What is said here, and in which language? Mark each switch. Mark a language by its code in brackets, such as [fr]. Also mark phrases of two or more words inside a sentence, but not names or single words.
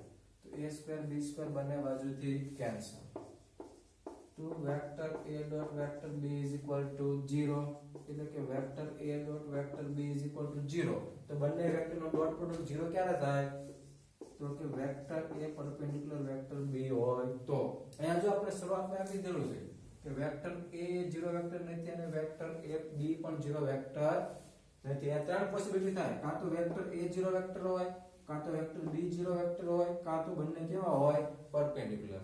[gu] તો [en] a square b square [gu] બંને બાજુથી કેન્સલ. [en] તો vector a dot vector b is equal to 0. [gu] એટલે કે [en] vector a dot vector b is equal to 0. [gu] તો બંને વેક્ટરનો [en] dot product [gu] 0 ક્યારે થાય? તો કે [en] vector a perpendicular vector b [gu] હોય તો. અહીંયા જો આપણે શરૂઆતમાં આપી દીધેલું છે કે [en] vector a 0 vector [gu] નથી અને [en] vector a b [gu] પણ 0 વેક્ટર નથી. આ ત્રણ પોસિબિલિટી થાય, કાં તો [en] vector a 0 vector [gu] હોય, કાં તો [en] vector b 0 vector [gu] હોય, કાં તો બંને કેવા હોય પરપેન્ડિક્યુલર.